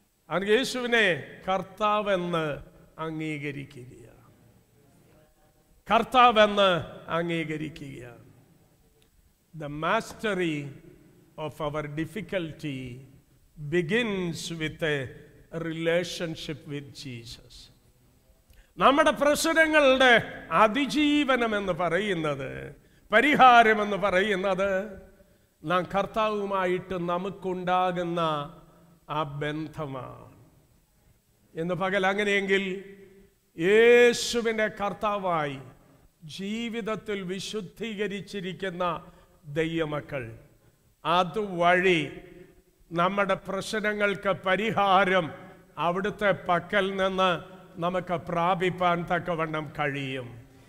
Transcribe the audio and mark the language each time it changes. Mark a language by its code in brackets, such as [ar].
[ml] അവൻ യേശുവിനെ കർത്താവെന്ന് അംഗീകരിക്കുകയാണ്. കർത്താവെന്ന് അംഗീകരിക്കുകയാണ്. [en] The mastery of our difficulty begins with a relationship with Jesus. [ml] നമ്മുടെ പ്രശ്നങ്ങളുടെ അതിജീവനം എന്ന് പറയുന്നത്, പരിഹാരം എന്ന് പറയുന്നത് നാം കർത്താവുമായിട്ട് നമുക്കുണ്ടാകുന്ന ആ ബന്ധമാണ്. എന്ന് പകൽ അങ്ങനെയെങ്കിൽ യേശുവിനെ കർത്താവായി ജീവിതത്തിൽ വിശുദ്ധീകരിച്ചിരിക്കുന്ന ദൈവമക്കൾ അതുവഴി നമ്മുടെ പ്രശ്നങ്ങൾക്ക് പരിഹാരം അവിടുത്തെ പക്കൽ നിന്ന് നമുക്ക് പ്രാപിപ്പാൻ തക്കവണ്ണം കഴിയും.